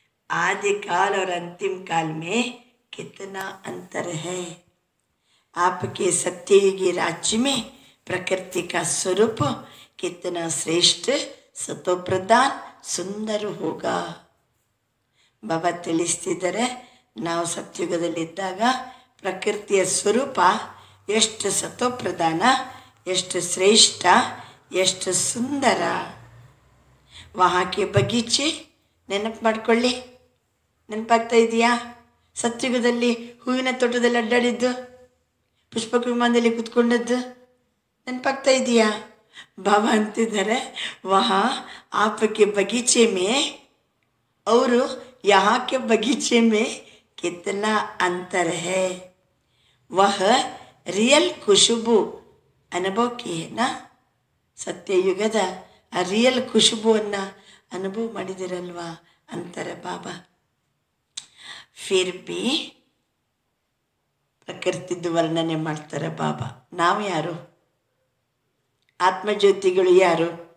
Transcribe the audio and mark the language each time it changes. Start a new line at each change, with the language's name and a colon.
Hindi: आदिकाल और अंतिम काल में कितना अंतर है. आपके सत्ययुगी राज्य में प्रकृति का स्वरूप कितना श्रेष्ठ, सतोप्रधान, सुंदर होगा.
Kannada: ಬಾಬಾ ತಿಳಿಸ್ತಿದ್ದಾರೆ, ನಾವು ಸತ್ಯುಗದಲ್ಲಿದ್ದಾಗ ಪ್ರಕೃತಿಯ ಸ್ವರೂಪ ಎಷ್ಟು ಸತೋಪ್ರಧಾನ, ಎಷ್ಟು ಶ್ರೇಷ್ಠ, ಎಷ್ಟು ಸುಂದರ.
Hindi: ವಹಾಕೆ ಬಗೀಚೆ
Kannada: ನೆನಪು ಮಾಡ್ಕೊಳ್ಳಿ. ನೆನಪಾಗ್ತಾ ಇದೆಯಾ? ಸತ್ಯುಗದಲ್ಲಿ ಹೂವಿನ ತೋಟದಲ್ಲಿ ಅಡ್ಡಾಡಿದ್ದು, ಪುಷ್ಪಕ ವಿಮಾನದಲ್ಲಿ ಕೂತ್ಕೊಂಡದ್ದು ನೆನಪಾಗ್ತಾ ಇದೆಯಾ? ಬಾಬಾ ಅಂತಿದ್ದಾರೆ,
Hindi: ವಹಾ ಆಪಕ್ಕೆ ಬಗೀಚೆ ಮೇ ಅವರು यहाँ के बगीचे में कितना अंतर है. वह रियल खुशबू अनुभव की है ना.
Kannada: ಸತ್ಯಯುಗದ ಆ ರಿಯಲ್ ಖುಷಬುವನ್ನು ಅನುಭವ ಮಾಡಿದಿರಲ್ವಾ ಅಂತಾರೆ ಬಾಬಾ.
Hindi: ಫಿರ್ ಬಿ
Kannada: ಪ್ರಕೃತಿದ್ದು ವರ್ಣನೆ ಮಾಡ್ತಾರೆ ಬಾಬಾ. ನಾವು ಯಾರು? ಆತ್ಮಜ್ಯೋತಿಗಳು ಯಾರು?